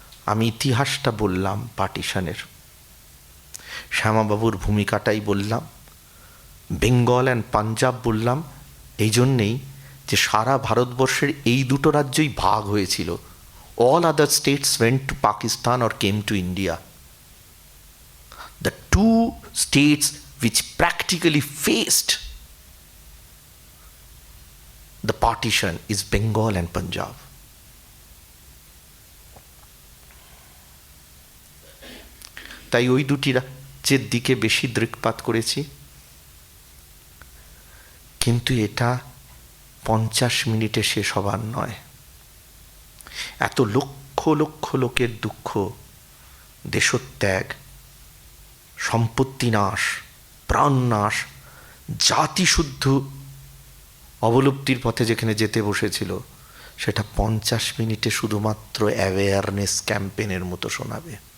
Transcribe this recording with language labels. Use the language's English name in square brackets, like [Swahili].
[Bangla] আমি ইতিহাসটা বললাম পার্টিশনের, শ্যামাবাবুর ভূমিকাটাই বললাম, বেঙ্গল অ্যান্ড পাঞ্জাব বললাম এই জন্যেই যে সারা ভারতবর্ষের এই দুটো রাজ্যই ভাগ হয়েছিল। [English] All other states went to Pakistan or came to India. The two states which practically faced the partition is Bengal and Punjab. [Bangla] তাই ওই দুটি রাজ্যের দিকে বেশি দৃকপাত করেছি। কিন্তু এটা 50 মিনিটে শেষ হবার নয়। এত লক্ষ লক্ষ লোকের দুঃখ, দেশত্যাগ, সম্পত্তি নাশ, প্রাণ নাশ, জাতিশুদ্ধ অবলুপ্তির পথে যেখানে যেতে বসেছিল, সেটা 50 মিনিটে শুধুমাত্র অ্যাওয়ারনেস ক্যাম্পেনের মতো শোনাবে।